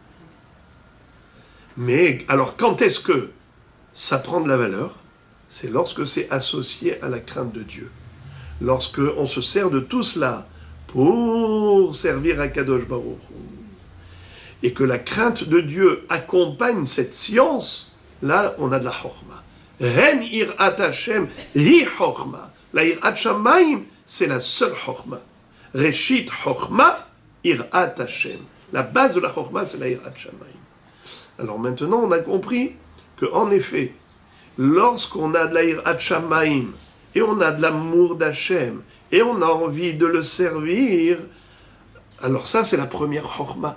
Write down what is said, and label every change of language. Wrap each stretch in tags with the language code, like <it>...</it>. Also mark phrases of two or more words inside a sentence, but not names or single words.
<fr>Mais alors, quand est-ce que ça prend de la valeur? C'est lorsque c'est associé à la crainte de Dieu. Lorsque on se sert de tout cela pour servir à</fr> <he>קדוש ברוך הוא.</he> <fr>Et que la crainte de Dieu accompagne cette science, là, on a de la chokhma.</fr> <he>הן יראת השם היא חכמה. La יראת שמים,</he> <fr>c'est la seule chokhma.</fr> <he>ראשית חכמה יראת השם.</he> <fr>La base de la chokhma, c'est la</fr> <he>יראת שמים.</he> <fr>Alors maintenant, on a compris qu'en effet, lorsqu'on a de la</fr> <he>יראת שמים,</he> <fr>et on a de l'amour d'Hachem, et on a envie de le servir, alors ça, c'est la première chokhma.</fr>